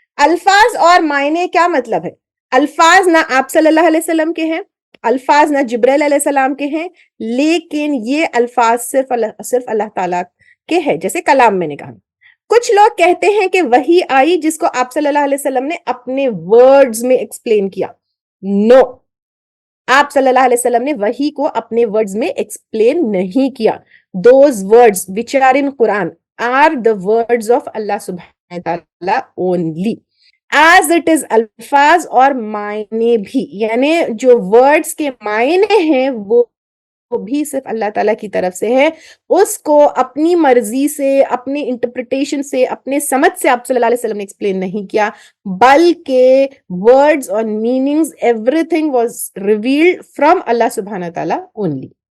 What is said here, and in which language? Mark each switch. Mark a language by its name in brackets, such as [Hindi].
[Urdu] الفاظ اور معنی کیا مطلب ہے؟ الفاظ نہ آپ صلی اللہ علیہ وسلم کے ہیں، الفاظ نہ جبرائیل علیہ السلام کے ہیں، لیکن یہ الفاظ صرف اللہ تعالیٰ کے ہیں، جیسے کلام میں نے کہا. کچھ لوگ کہتے ہیں کہ وحی آئی جس کو آپ صلی اللہ علیہ وسلم نے اپنے ورڈز میں ایکسپلین کیا. نو، آپ صلی اللہ علیہ وسلم نے وحی کو اپنے ورڈز میں ایکسپلین نہیں کیا. [English] Those words which are in Quran are the words of Allah subhanahu wa ta'ala only. As it is [Urdu] الفاظ اور معنی بھی، یعنی جو ورڈز کے معنی ہیں وہ بھی صرف اللہ تعالیٰ کی طرف سے ہے. اس کو اپنی مرضی سے، اپنی انٹرپریٹیشن سے، اپنے سمجھ سے آپ صلی اللہ علیہ وسلم نے ایکسپلین نہیں کیا، بلکہ ورڈز اور meanings [English] Everything was revealed from Allah سبحانہ تعالیٰ only.